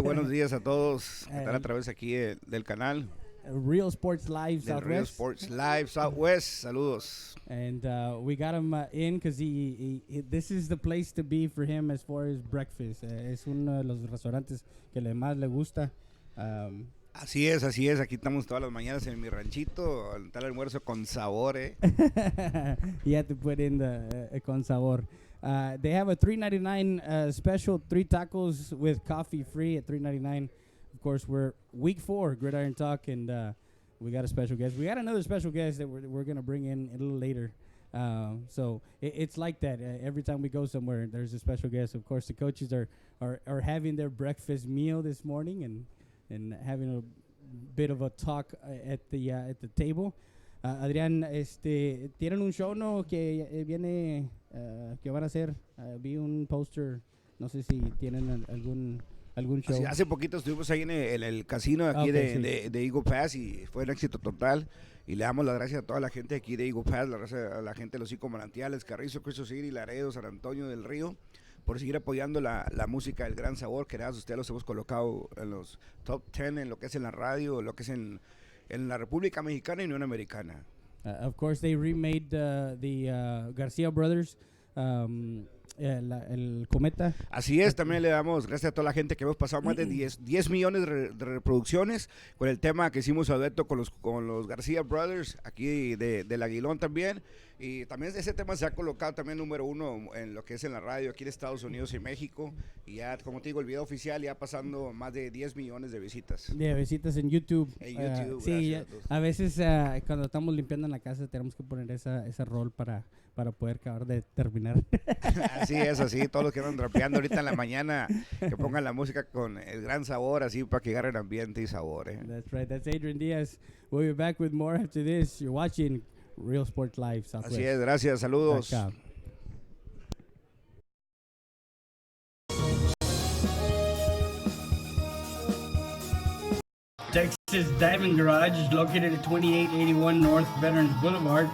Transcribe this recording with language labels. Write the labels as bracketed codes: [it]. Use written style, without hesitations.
[es] Buenos días a todos que están a través aquí del canal. [en] Real Sports Live Southwest. Real Sports Live Southwest. [es] Saludos. [en] And we got him in because he this is the place to be for him as far as breakfast. [es] Es uno de los restaurantes que más le gusta. Así es. Aquí estamos todas las mañanas en mi ranchito. Al tal almuerzo con sabor, [en] You have to put in the con sabor. They have a $3.99 special, 3 tacos with coffee free at $3.99. Of course, we're week 4 Gridiron Talk, and we got a special guest. We got another special guest that we're going to bring in a little later. So it's like that. Every time we go somewhere, there's a special guest. Of course, the coaches are having their breakfast meal this morning and having a bit of a talk at the table. [es] Adrián, tienen un show, ¿no? Que viene, que van a hacer. Vi un poster. No sé si tienen algún show. Hace poquito estuvimos ahí en el casino aquí de Eagle Pass y fue un éxito total. Y le damos las gracias a toda la gente aquí de Eagle Pass, a la gente de los 5 manantiales, Carrizo, Cristo City, Laredo, San Antonio del Río, por seguir apoyando la música del gran sabor, que gracias a ustedes los hemos colocado en los top 10 en lo que es en la radio, en lo que es en la República Mexicana y Unión Americana. [en] Of course, they remade the Garcia Brothers. [es] El Cometa. Así es, también le damos gracias a toda la gente que hemos pasado más de 10 millones de reproducciones con el tema que hicimos a dueto con los García Brothers, aquí del Aguilón también, y también ese tema se ha colocado también número 1 en lo que es en la radio aquí en Estados Unidos y México, y ya, como te digo, el video oficial ya pasando más de 10 millones de visitas. De visitas en YouTube. En YouTube, sí, a veces cuando estamos limpiando en la casa tenemos que poner ese rol para poder acabar de terminar. Así es, así, todos los que andan trapeando ahorita en la mañana, que pongan la música con el gran sabor, así, para que agarren ambiente y sabor. [en] That's right, that's Adrian Diaz. We'll be back with more after this. You're watching Real Sports Live Southwest. [es] Así es, gracias, saludos. [en] Texas Diamond Garage is located at 2881 North Veterans Boulevard.